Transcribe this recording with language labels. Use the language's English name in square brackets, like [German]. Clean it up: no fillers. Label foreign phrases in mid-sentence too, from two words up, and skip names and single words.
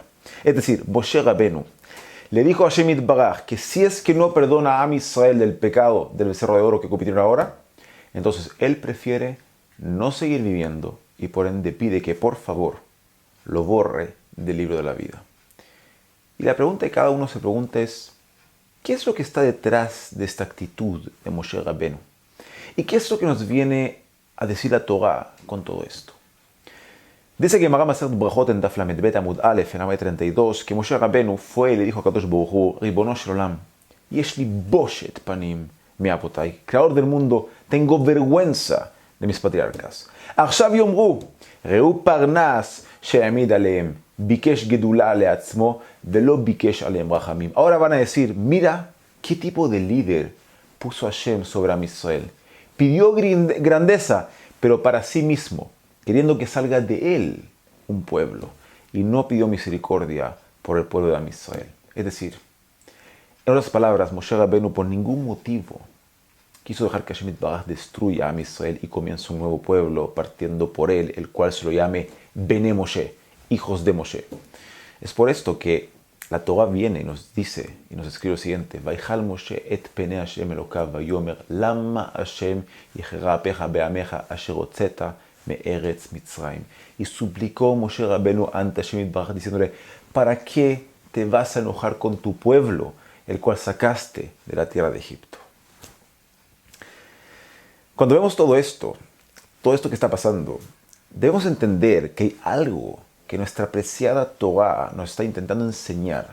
[Spanish] Es decir, Moshe Rabbeinu le dijo a Hashem Yitbaraj que si es que no perdona a Am Israel del pecado del becerro de oro que cometieron ahora, entonces él prefiere no seguir viviendo y por ende pide que por favor lo borre del libro de la vida. Y la pregunta que cada uno se pregunta es, ¿qué es lo que está detrás de esta actitud de Moshe Rabbeinu? ¿Y qué es lo que nos viene a decir la Torah con todo esto? Dice que Maram Masechet Brachot en [Hebrew] דף למד בית עמוד אלף [Spanish] en Amud 32 que Moshe Rabbeinu fue y le dijo a Kadosh Baruch Hu, [Hebrew] רבונו של עולם, יש לי בושת פנים מאבותי, [Spanish] creador del mundo, tengo vergüenza de mis patriarcas. [Hebrew] עכשיו יאמרו, ראו פרנס שהעמיד עליהם, ביקש גדולה לעצמו, ולא ביקש עליהם רחמים. [Spanish] Ahora van a decir, mira qué tipo de líder puso Hashem sobre Am Israel. Pidió grandeza, pero para sí mismo, queriendo que salga de él un pueblo, y no pidió misericordia por el pueblo de Am Israel. Es decir, en otras palabras, Moshe Rabbeinu por ningún motivo quiso dejar que Hashem Yitbaraj destruya a Am Israel y comience un nuevo pueblo partiendo por él, el cual se lo llame Bene Moshe, hijos de Moshe. Es por esto que la Torah viene y nos dice y nos escribe lo siguiente: [Hebrew] ויחל משה את פני השם אלוקיו ויאמר למה השם יחרה אפך בעמך אשר הוצאת מארץ מצרים. [Spanish] Y suplicó Moshe Rabbeinu ante Hashem Yitbaraj diciéndole: ¿para qué te vas a enojar con tu pueblo, el cual sacaste de la tierra de Egipto? Cuando vemos todo esto que está pasando, debemos entender que hay algo que nuestra apreciada Torah nos está intentando enseñar.